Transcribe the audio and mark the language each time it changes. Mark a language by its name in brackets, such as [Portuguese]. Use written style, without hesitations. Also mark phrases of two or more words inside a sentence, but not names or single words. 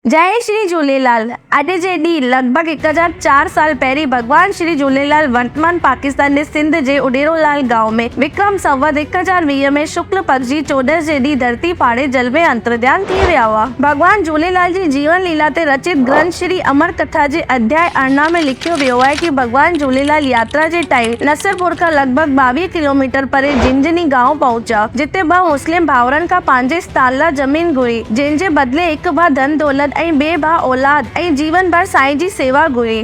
[Sindhi] जय श्री झूलेलाल। अॼु जे ॾींहुं लॻभॻि 1004 साल पहिरीं भॻवान श्री झूलेलाल वर्तमान पाकिस्तान जे सिंध जे उॾेरोलाल गांव में विक्रम संवत 1020 में शुक्ल पक्ष जी चोॾस जे ॾींहुं धरती फाड़े जल में अंतर्ध्यान थी विया हुआ। भॻवान झूलेलाल जी जीवन लीला ते रचित ग्रंथ श्री अमर कथा जे अध्याय 18 में लिखियो वियो आहे कि भॻवान झूलेलाल यात्रा जे टाइम नसरपुर खां लॻभॻि 22 किलोमीटर परे झिंझनी गांव पहुचा, जिते ॿ मुस्लिम भाउरनि खां पंहिंजे स्थान लाइ ज़मीन घुरी, जंहिं जे बदिले हिकु भाउ धन दौलत ऐं ॿिए भाउ औलाद ऐं जीवन भर साईं जी सेवा घुरी।